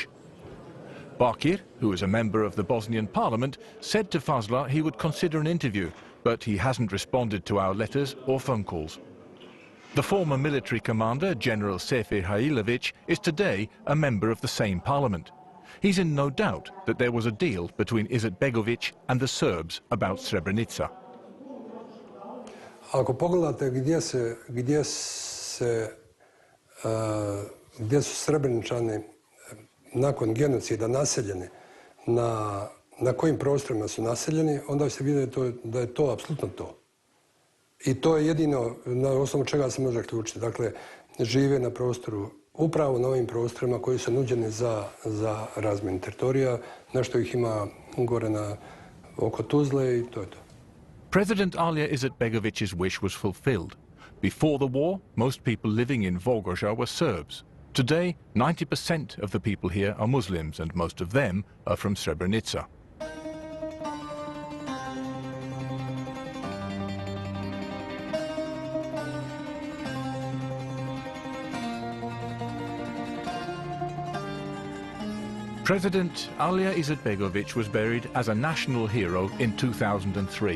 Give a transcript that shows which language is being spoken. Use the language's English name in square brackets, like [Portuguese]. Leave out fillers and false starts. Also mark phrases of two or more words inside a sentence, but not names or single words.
[English] Bakir, who is a member of the Bosnian parliament, said to Fazla he would consider an interview, but he hasn't responded to our letters or phone calls. The former military commander, General Sefer Hailović, is today a member of the same parliament. He's in no doubt that there was a deal between Izetbegović and the Serbs about Srebrenica. [Bosnian] Ako pogledate gdje su Srebreničani nakon genocida naseljeni, na kojim prostorima su naseljeni, onda se vidi da je to apsolutno to. I to je jedino na osnovu čega se može ključiti. Dakle, žive na prostoru, upravo na ovim prostorima koji su nuđeni za razmjenu teritorija, nešto ih ima gore oko Tuzle i to je to. [English] President Alija Izetbegović's wish was fulfilled. Before the war, most people living in Volgograd were Serbs. Today, 90% of the people here are Muslims, and most of them are from Srebrenica. President Alija Izetbegović was buried as a national hero in 2003.